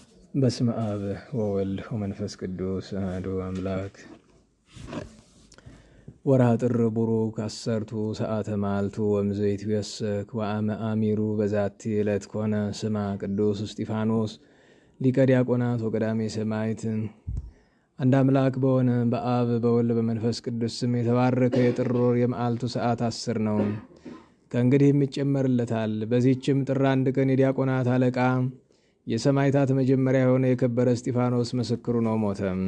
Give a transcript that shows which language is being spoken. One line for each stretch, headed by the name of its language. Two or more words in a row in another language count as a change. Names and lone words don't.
Geez: በስመ አብ ወወልድ ወመንፈስ ቅዱስ አሐዱ አምላክ። ወርኃ ጥር ቡሩክ አሰርቱ ሰዓተ መዓልቱ ወእምዘይቱ የሰክ ወአመ አሚሩ በዛቲ ዕለት ኮነ ስማ ቅዱስ እስጢፋኖስ ሊቀ ዲያቆናት ወቀዳሜ ሰማዕት።
Amharic: አንድ አምላክ በሆነ በአብ በወልድ በመንፈስ ቅዱስ ስም የተባረከ የጥር ወር የመዓልቱ ሰዓት 10 ነው። ከእንግዲህ ይጨመርለታል። በዚህችም ጥር 1 ቀን የዲያቆናት አለቃ የሰማዕታት መጀመሪያ የሆነ የከበረ እስጢፋኖስ ምስክሩ ነው፣ ሞተ።